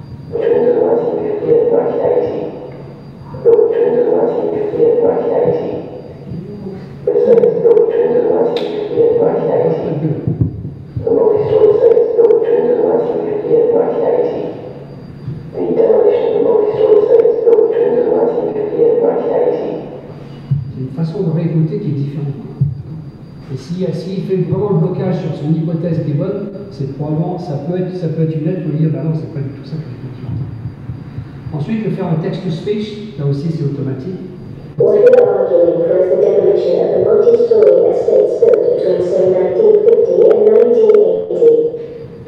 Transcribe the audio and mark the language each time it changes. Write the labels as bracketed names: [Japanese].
[English] Between the 1950 and 1980, built between the 1950 and 1980, the estates built between the 1950 and 1980, the multi-story estates built between the 1950 and 1980, the demolition of the multi-story estates built between the 1950 and 1980. [French] C'est une façon de réécouter qui est différente. Et s'il fait vraiment le blocage sur son hypothèse qui est bonne, c'est probablement, ça peut être une aide pour lui dire, bah non, c'est pas du tout ça que je veux dire. Ensuite, de faire un text-to-speech, là aussi c'est automatique. [English] What we are arguing for is the demolition of the multi-story estates built between, say, 1950 and 1980.